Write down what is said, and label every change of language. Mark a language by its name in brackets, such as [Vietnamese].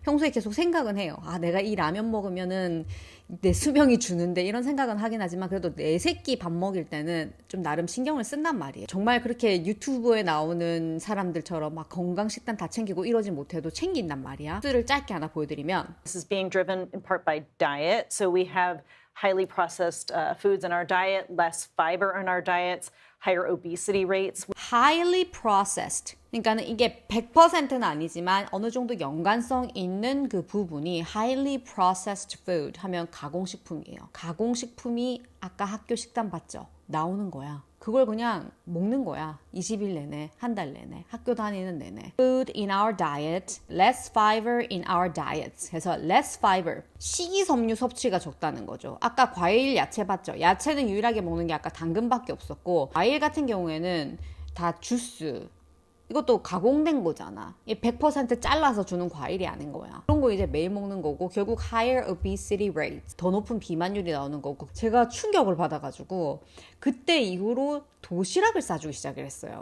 [Korean] 평소에 계속 생각은 해요. 아, 내가 이 라면 먹으면은 내 수명이 주는데 이런 생각은 하긴 하지만 그래도 내 새끼 밥 먹일 때는 좀 나름 신경을 쓴단 말이에요. 정말 그렇게 유튜브에 나오는 사람들처럼 막 건강식단 다 챙기고 이러지 못해도 챙긴단 말이야. 를 짧게 하나 보여드리면 [English] This is being driven in part by diet. So we have highly processed foods in our diet, less fiber in our diets, higher obesity rates. highly processed. [Korean] 그러니까는 이게 100%는 아니지만 어느 정도 연관성 있는 그 부분이 [English] highly processed food [Korean] 하면 가공식품이에요. 가공식품이 아까 학교 식단 봤죠? 나오는 거야. 그걸 그냥 먹는 거야. 20일 내내, 한 달 내내, 학교 다니는 내내. [English] Food in our diet, less fiber in our diets. [Korean] 해서 [English] less fiber, [Korean] 식이섬유 섭취가 적다는 거죠. 아까 과일, 야채 봤죠? 야채는 유일하게 먹는 게 아까 당근밖에 없었고 과일 같은 경우에는 다 주스, 이것도 가공된 거잖아. 100% 잘라서 주는 과일이 아닌 거야. 그런 거 이제 매일 먹는 거고 결국 [English] higher obesity rate, [Korean] 더 높은 비만율이 나오는 거고 제가 충격을 받아가지고 그때 이후로 도시락을 싸주기 시작을 했어요.